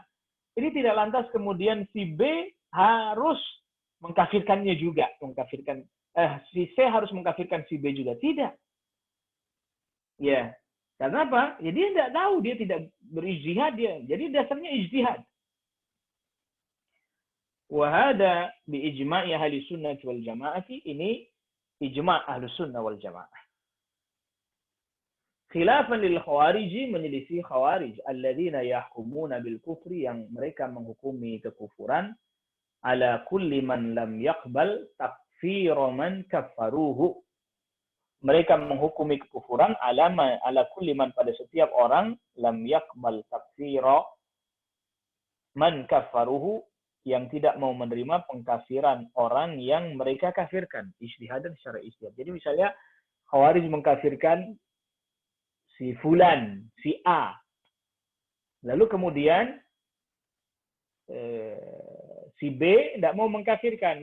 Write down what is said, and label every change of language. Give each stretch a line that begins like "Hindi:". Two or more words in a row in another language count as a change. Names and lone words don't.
Indonesian: Ini tidak lantas kemudian si B harus mengkafirkannya juga, si C harus mengkafirkan si B juga, tidak. Ya, karena apa? Ya dia tidak tahu, dia tidak berijtihad dia. Jadi dasarnya ijtihad.
Arabic: وهذا بإجماع أهل السنة والجماعة, ini إجماع أهل السنة والجماعة. خلافا للخوارج,
Indonesian: menyelisih khawarij
Arabic: الذين يحكمون بالكفر,
Indonesian: yang mereka menghukumi kekufuran,
Arabic: على كل من لم يقبل تكفير من كفروه.
Indonesian: Mereka menghukumi kekufuran
Arabic: على كل من,
Indonesian: pada setiap orang,
Arabic: لم يقبل تكفير من كفروه,
Indonesian: yang tidak mau menerima pengkafiran orang yang mereka kafirkan. Ijtihadan secara ijtihad. Jadi misalnya Khawarij mengkafirkan si Fulan, si A. Lalu kemudian si B tidak mau mengkafirkan.